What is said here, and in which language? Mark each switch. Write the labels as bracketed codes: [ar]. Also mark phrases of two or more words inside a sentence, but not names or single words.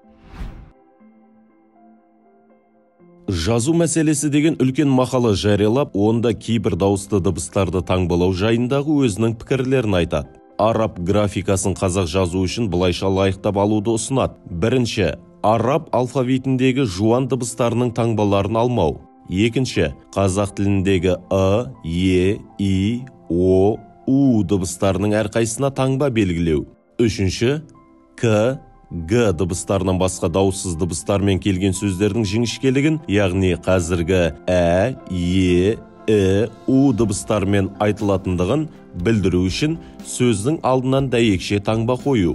[kk] Жазу мәселесі деген үлкен мақала жариялап, онда кейбір дауысты дыбыстарды таңбалау жайындағы өзінің пікірлерін айтады. Араб графикасын қазақ жазу үшін былайша лайықтап алуды ұсынады. Бірінші, араб алфавитіндегі жуан дыбыстарының таңбаларын алмау. Екінші, қазақ тіліндегі ы, е, и, о, у дыбыстарының әрқайсына таңба белгілеу. Үшінші, к, г дыбыстарынан басқа дауыссыз дыбыстармен келген сөздердің жіңішкелігін, яғни қазіргі ә, е, у дыбыстармен айтылатындығын білдіру үшін сөздің алдынан дәйекше таңба қою.